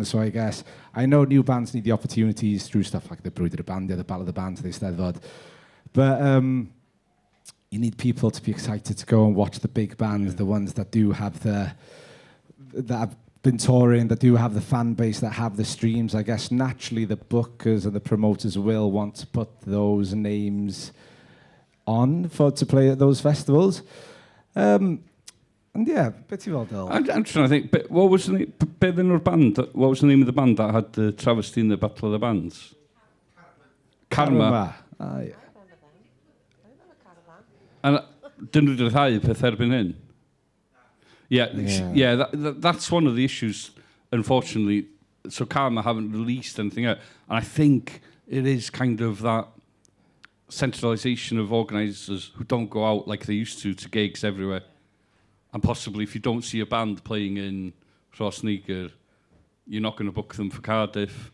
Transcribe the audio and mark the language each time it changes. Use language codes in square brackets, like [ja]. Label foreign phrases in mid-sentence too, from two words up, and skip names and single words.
[en] So I guess I know new bands need the opportunities through stuff like the Brwydyr y Bandiau, the Battle of the Bands, the Eisteddfod, but you need people to be excited to go and watch the big bands, the ones that do have that have been touring, that do have the fan base, that have the streams. I guess naturally the bookers and the promoters will want to put those names on to play at those festivals. And yeah, [cy] beth i fod fel. [en] I'm trying to think, but what was the name of the band that had the travesty in the Battle of the Bands? Karma. Ah, yeah. [cy] And dyn nhw wedi rhai peth erbyn hyn? [en] That's one of the issues, unfortunately, so Karma haven't released anything yet. And I think it is kind of that centralisation of organisers who don't go out like they used to gigs everywhere. And possibly if you don't see a band playing in Rhosneger, you're not going to book them for Cardiff.